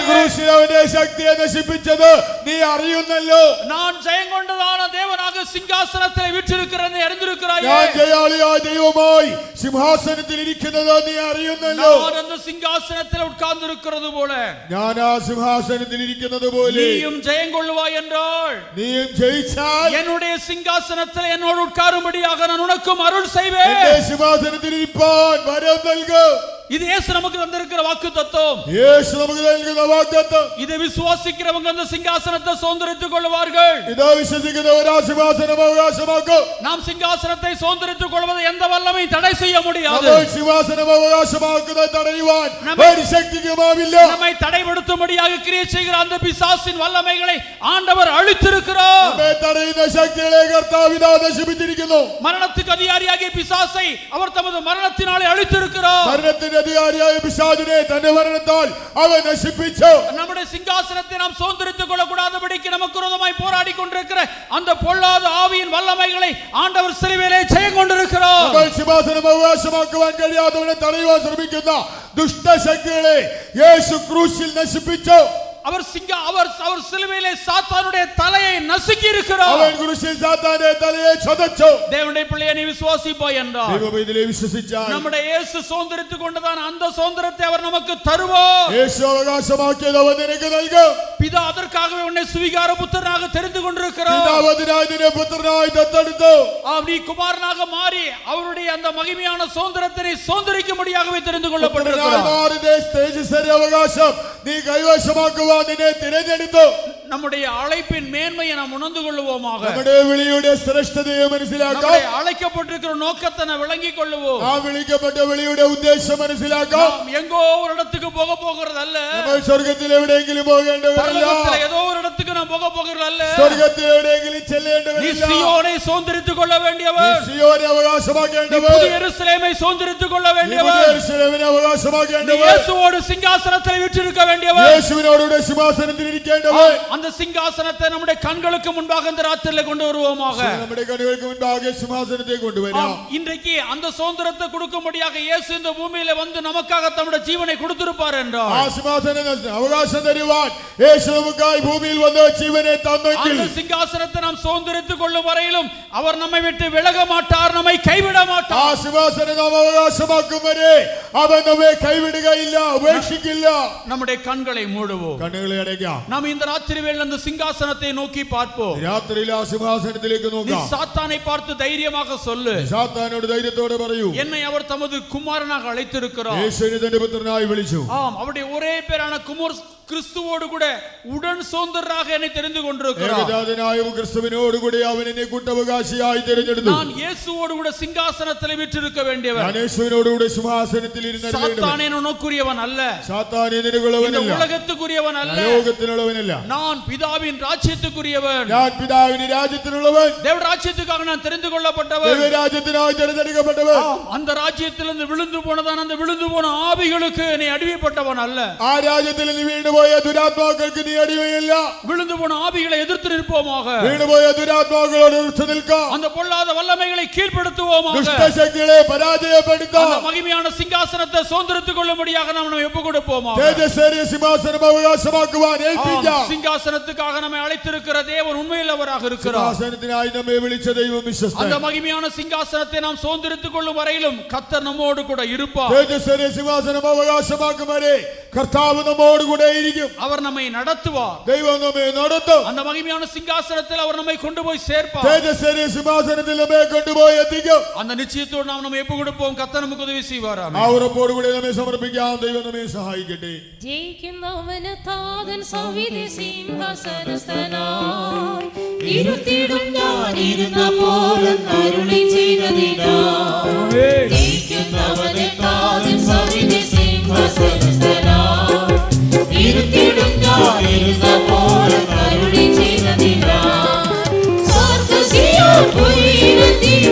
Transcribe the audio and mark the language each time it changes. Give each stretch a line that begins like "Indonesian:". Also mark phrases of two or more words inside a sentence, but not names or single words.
Malayalam: ക്രൂശിൽ അവന്റെ ശക്തിയെ നശിപ്പിച്ചത് നീ അറിയുന്നല്ലോ.
Tamil: நான் ஜெயம் கொண்டதான தேவனாக சிங்காசனத்தில் வீற்றிருக்கிறதை அறிந்திருக்கிறாயே.
Malayalam: ഞാൻ ജയാളിയായ ദൈവമായി സിംഹാസനത്തിൽ ഇരിക്കുന്നത് നീ അറിയുന്നല്ലോ.
Tamil: நான் அந்த சிங்காசனத்தில் உட்கார்ந்து இருக்கிறது போல
Malayalam: ഞാൻ ആ സിംഹാസനത്തിൽ ഇരിക്കുന്നത് പോലെ
Tamil: நீயும் ஜெயம் கொள்ளுவாய் என்றால்,
Malayalam: നീയും ജയിച്ചാൽ
Tamil: என்னுடைய சிங்காசனத்தில் என்னோடு உட்காரும்படியாக நான் உனக்கும் அருள் செய்வேன்.
Malayalam: എന്റെ സിംഹാസനത്തിൽ ഇരിപ്പാൻ വരം നൽകും.
Tamil: இது இயேசு நமக்கு தந்திருக்கிற வாக்கு தத்துவம்.
Malayalam: യേശു നമുക്ക് നൽകുന്ന വാഗ്ദത്തം.
Tamil: இதை விசுவாசிக்கிறவங்க அந்த சிங்காசனத்தை சுதந்தரித்துக் கொள்வார்கள்.
Malayalam: ഇത് വിശ്വസിക്കുന്നവർ ആ സിംഹാസനം അവകാശമാക്കും.
Tamil: நாம் சிங்காசனத்தை சுதந்தரித்துக் கொள்வதை எந்த வல்லமை தடை செய்ய முடியாது.
Malayalam: നമ്മൾ സിംഹാസനം അവകാശമാക്കുന്നത് തടയുവാൻ ഒരു ശക്തിക്കുമാവില്ല.
Tamil: நம்மை தடைபடுத்தும்படியாக கிரியை செய்கிற அந்த பிசாசின் வல்லமைகளை ஆண்டவர் அழித்திருக்கிறார்.
Malayalam: നമ്മെ തടയുന്ന ശക്തികളെ കർത്താവ് ഇതാ നശിപ്പിച്ചിരിക്കുന്നു.
Tamil: மரணத்துக்கு அதிகாரியாகிய பிசாசை அவர் தமது மரணத்தினாலே அழித்திருக்கிறார்.
Malayalam: മരണത്തിന്റെ അധികാരിയായ പിശാചിനെ തന്റെ മരണത്താൽ അവൻ നശിപ്പിച്ചു.
Tamil: நம்முடைய சிங்காசனத்தை நாம் சுதந்தரித்துக் கொள்ளக்கூடாதபடிக்கு நமக்கு விரோதமாய் போராடி கொண்டிருக்கிற அந்த பொல்லாத ஆவியின் வல்லமைகளை ஆண்டவர் சிலுவையிலே ஜெயம் கொண்டிருக்கிறார்.
Malayalam: നമ്മൾ സിംഹാസനം അവകാശമാക്കുവാൻ കഴിയാത്തവനെ തടയുവാൻ ശ്രമിക്കുന്ന ദുഷ്ടശക്തികളെ യേശു ക്രൂശിൽ നശിപ്പിച്ചു.
Tamil: அவர் சிலுவையிலே சாத்தானுடைய தலையை நசுக்கி இருக்கிறார்.
Malayalam: അവൻ ക്രൂശിൽ സാത്താന്റെ തലയെ ചതച്ചു.
Tamil: தேவனுடைய பிள்ளையை நீ விசுவாசிப்பாய் என்றால்,
Malayalam: ദൈവവേദനയെ വിശ്വസിച്ചാൽ
Tamil: நம்முடைய இயேசு சுதந்தரித்துக் கொண்டதான அந்த சுதந்திரத்தை அவர் நமக்கு தருவார்.
Malayalam: യേശു അവകാശമാക്കിയത് അവൻ നിനക്ക് നൽകും.
Tamil: பிதா அதற்காகவே உன்னை சுவிகார புத்திரனாக தெரிந்து கொண்டிருக்கிறார்.
Malayalam: പിതാവ് അതിനായി നിന്നെ പുത്രനായി ദത്തെടുത്തു.
Tamil: நீ குமாரனாக மாறி அவருடைய அந்த மகிமையான சுதந்திரத்தை சுதந்திரிக்கும்படியாகவே தெரிந்து கொள்ளப்பட்டிருக்கிறார்.
Malayalam: തേജസ്സേറിയ അവകാശം നീ കൈവശമാക്കുവാൻ നിന്നെ തിരഞ്ഞെടുത്തു.
Tamil: நம்முடைய அழைப்பின் மேன்மையை நாம் உணர்ந்து கொள்வோமாக.
Malayalam: നമ്മുടെ വിളിയുടെ ശ്രേഷ്ഠതയെ മനസ്സിലാക്കാം.
Tamil: நம்முடைய அழைக்கப்பட்டிருக்கிற நோக்கத்தை நாம் விளங்கிக் கொள்வோம்.
Malayalam: ആ വിളിക്കപ്പെട്ട വിളിയുടെ ഉദ്ദേശം മനസ്സിലാക്കാം.
Tamil: நாம் எங்கோ ஒரு இடத்துக்கு போக போகிறது அல்ல.
Malayalam: നമ്മൾ സ്വർഗ്ഗത്തിൽ എവിടെയെങ്കിലും പോകേണ്ടവരല്ല.
Tamil: பரலோகத்தில் ஏதோ ஒரு இடத்துக்கு நாம் போக போகிறது அல்ல.
Malayalam: സ്വർഗ്ഗത്തിൽ എവിടെയെങ്കിലും
Tamil: நீ
Malayalam: ചെല്ലേണ്ടവരല്ല.
Tamil: சீயோனை சுதந்தரித்துக் கொள்ள வேண்டியவர்.
Malayalam: സിയോനെ
Tamil: நீ
Malayalam: അവകാശമാക്കേണ്ടവർ.
Tamil: புதிய எருசலேமை சுதந்தரித்துக் கொள்ள
Malayalam: നീ
Tamil: வேண்டியவர்.
Malayalam: പുതിയ യെരൂശലേമിനെ
Tamil: நீ
Malayalam: അവകാശമാക്കേണ്ടവർ.
Tamil: இயேசுவோடு சிங்காசனத்தில் வீற்றிருக்க வேண்டியவர்.
Malayalam: യേശുവിനോടുകൂടെ സിംഹാസനത്തിൽ ഇരിക്കേണ്ടവർ.
Tamil: அந்த சிங்காசனத்தை நம்முடைய கண்களுக்கு முன்பாக இந்த ராத்திரியிலே கொண்டு வருவோமாக.
Malayalam: നമ്മുടെ കണ്ണുകൾക്ക് മുൻപാകെ സിംഹാസനത്തെ കൊണ്ടുവരാം.
Tamil: இன்றைக்கு அந்த சுதந்திரத்தை கொடுக்கும்படியாக இயேசு இந்த பூமியில வந்து நமக்காக தம்முடைய ஜீவனை கொடுத்திருப்பார் என்றால்,
Malayalam: ആ സിംഹാസന അവകാശം തരുവാൻ യേശു നമുക്കായി ഭൂമിയിൽ വന്ന് ജീവനെ തന്നെങ്കിൽ
Tamil: அந்த சிங்காசனத்தை நாம் சுதந்திரித்துக் கொள்ளும் வரையிலும் அவர் நம்மை விட்டு விலக மாட்டார், நம்மை கைவிட
Malayalam: ആ
Tamil: மாட்டார்.
Malayalam: സിംഹാസനം നാം അവകാശമാക്കും വരെ അവൻ നമ്മെ കൈവിടുകയില്ല, ഉപേക്ഷിക്കില്ല.
Tamil: நம்முடைய கண்களை மூடுவோம்.
Malayalam: കണ്ണുകളെ അടയ്ക്കാം.
Tamil: நாம் இந்த ராத்திரி ராத்திரிவேளை அந்த சிங்காசனத்தை நோக்கி பார்ப்போம்.
Malayalam: രാത്രിയിൽ ആ സിംഹാസനത്തിലേക്ക്
Tamil: நீ
Malayalam: നോക്കാം.
Tamil: சாத்தானை பார்த்து தைரியமாக சொல்லு,
Malayalam: സാത്താനോട് ധൈര്യത്തോടെ പറയൂ,
Tamil: என்னை அவர் தமது குமாரனாக அழைத்திருக்கிறார்.
Malayalam: യേശുവിനെ തന്റെ പുത്രനായി വിളിച്ചു.
Tamil: ஆம், அவருடைய ஒரே பேரான கிறிஸ்துவோடு கூட உடன் சுதந்திரராக என்னை தெரிந்து கொண்டிருக்கிறார்.
Malayalam: ഏകജാതനായ ക്രിസ്തുവിനോട് കൂടി അവൻ എന്നെ കൂട്ടവകാശിയായി തിരഞ്ഞെടുത്തു.
Tamil: நான் இயேசுவோடு கூட சிங்காசனத்தில் வீற்றிருக்க வேண்டியவன்.
Malayalam: ഞാൻ യേശുവിനോട് കൂടി സിംഹാസനത്തിൽ ഇരുന്നരുളേണ്ടവൻ.
Tamil: சாத்தானே உனக்குரியவன் அல்ல,
Malayalam: സാത്താൻ നിനക്കുള്ളവനല്ല,
Tamil: இந்த உலகத்துக்குரியவன் அல்ல,
Malayalam: ലോകത്തിനുള്ളവനല്ല.
Tamil: நான் பிதாவின் ராஜ்யத்துக்குரியவன்.
Malayalam: ഞാൻ പിതാവിന്റെ രാജ്യത്തിനുള്ളവൻ.
Tamil: தேவ ராஜ்யத்துக்காக நான் தெரிந்து கொள்ளப்பட்டவன்.
Malayalam: ദൈവരാജ്യത്തിനായി തിരഞ്ഞെടുക്കപ്പെട്ടവൻ.
Tamil: அந்த ராஜ்யத்திலிருந்து விழுந்து போனதான் அந்த விழுந்து போன ஆவிகளுக்கு நீ அடிமைப்பட்டவன் அல்ல.
Malayalam: ആ രാജ്യത്തിൽ നീ വീണുപോയ ദുരാത്മാക്കൾക്ക് നീ അടിമയല്ല.
Tamil: விழுந்து போன ஆவிகளை எதிர்த்து நிற்போமாக.
Malayalam: വീണുപോയ ദുരാത്മാക്കളോട് എതിർത്ത് നിൽക്കാം.
Tamil: அந்த பொல்லாத வல்லமைகளை கீழ்ப்படுத்துவோமாக.
Malayalam: ദുഷ്ടശക്തികളെ പരാജയപ്പെടുത്താം.
Tamil: அந்த மகிமையான சிங்காசனத்தை சுதந்திரத்துக் கொள்ளும்படியாக நாம் நம்மை ஒப்புக் கொடுப்போமாக.
Malayalam: തേജസ്സേറിയ സിംഹാസനം അവകാശമാക്കുവാൻ ഏൽപ്പിക്കാം.
Tamil: சிங்காசனத்துக்காக நம்மை அழைத்திருக்கிற தேவன் உண்மையில் அவராக இருக்கிறார்.
Malayalam: സിംഹാസനത്തിനായി നമ്മെ വിളിച്ച ദൈവം വിശ്വസ്തൻ.
Tamil: அந்த மகிமையான சிங்காசனத்தை நாம் சுதந்திரத்துக் கொள்ளும் வரையிலும் கர்த்தர் நம்மோடு கூட இருப்பார்.
Malayalam: തേജസ്സേറിയ സിംഹാസനം അവകാശമാക്കും വരെ കർത്താവ് നമ്മോട് കൂടെ ഇരിക്കും.
Tamil: அவர் நம்மை நடத்துவார்.
Malayalam: ദൈവം നമ്മെ നടത്തും.
Tamil: அந்த மகிமையான சிங்காசனத்தில் அவர் நம்மை கொண்டு போய் சேர்ப்பார்.
Malayalam: തേജസ്സേറിയ സിംഹാസനത്തിൽ നമ്മെ കൊണ്ടുപോയി എത്തിക്കും.
Tamil: அந்த நிச்சயத்தோடு நாம் நம்மை ஒப்புக் கொடுப்போம். கர்த்தர் நமக்கு உதவி செய்வார்.
Malayalam: ആ ഉറപ്പോട് കൂടി നമ്മെ സമർപ്പിക്കാം. ദൈവം നമ്മെ സഹായിക്കട്ടെ. ജയിക്കുന്നവന് താതൻ സവിധി സിംഹാസനസ്ഥനായി ഇരുത്തിടും ഞാൻ ഇരുന്ന പോലെ അരുളി ചെയ്തതിനാൽ ജയിക്കുന്നവന് താതൻ സവിധി സിംഹാസനസ്ഥനായി ഇരുത്തിടും ഞാൻ ഇരുന്ന പോലെ അരുളി ചെയ്തതിനാൽ സ്വർഗ്ഗസിയോൻ പുരിയിലെത്തി